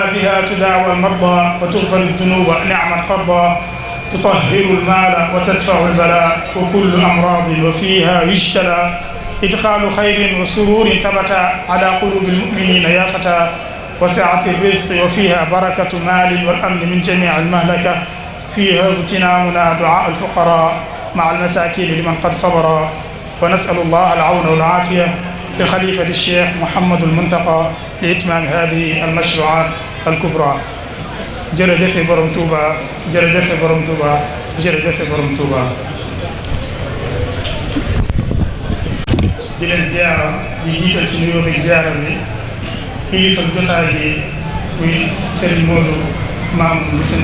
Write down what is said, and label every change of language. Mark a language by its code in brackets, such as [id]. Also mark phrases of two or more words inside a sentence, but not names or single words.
[ar] بها تداوى المرضى وتغفر الذنوب نعم القرضى، تطهر المال وتدفع البلاء وكل أمراض، وفيها يجتلى إدخال خير وسرور ثبت على قلوب المؤمنين يا فتى، وسعة الرزق وفيها بركة مال والأمن من جميع المهلكة، فيها اغتنامنا دعاء الفقراء مع المساكين لمن قد صبر. ونسأل الله العون والعافية لخليفة الشيخ محمد المنتقى لإتمام هذه المشروعات الكبرى. [wo] jërëjëf borom Touba jërëjëf borom Touba jërëjëf borom Touba. di leen ziara di jiital ci nuyoo bi ziara bi kilifa jotaay bi muy Serigne Modou maam bu seen